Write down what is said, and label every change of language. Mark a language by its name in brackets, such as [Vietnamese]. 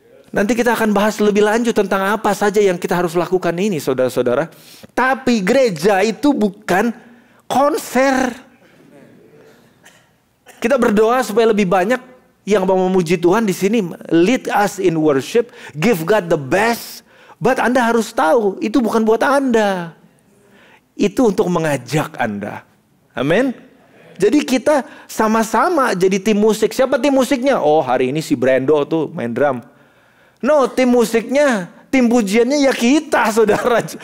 [Indonesian] Nanti kita akan bahas lebih lanjut tentang apa saja yang kita harus lakukan ini, saudara-saudara. Tapi gereja itu bukan konser. Kita berdoa supaya lebih banyak yang mau memuji Tuhan di sini. [English] Lead us in worship, give God the best. [Indonesian] But Anda harus tahu, itu bukan buat Anda. Itu untuk mengajak Anda. Amin. Jadi kita sama-sama jadi tim musik. Siapa tim musiknya? Oh, hari ini si Brando tuh main drum. No, tim musiknya, tim pujiannya ya kita, saudara.